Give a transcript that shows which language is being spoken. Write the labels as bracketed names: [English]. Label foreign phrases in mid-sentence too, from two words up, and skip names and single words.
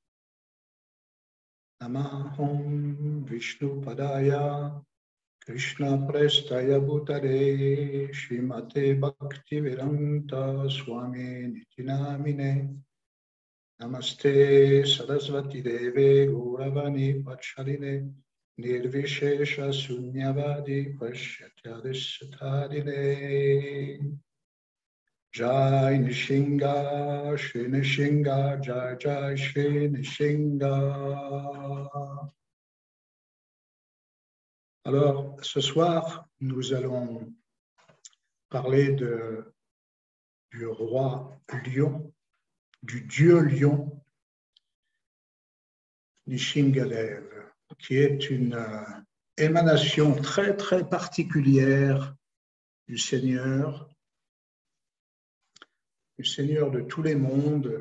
[Sanskrit] नमः ॐ विष्णु पादाय कृष्ण प्रेष्ठाय भूतले श्रीमते भक्तिवेदान्त स्वामिन् इति नामिने नमस्ते सारस्वते देवे गौरवाणी प्रचारिणे निर्विशेष शून्यवादि पाश्चात्यदेशतारिणे जय नृसिंह श्री नृसिंह जय जय श्री नृसिंह. [French] Alors, ce soir, nous allons parler du roi lion, du dieu lion, Nishingadev, qui est une émanation très, très particulière du Seigneur de tous les mondes.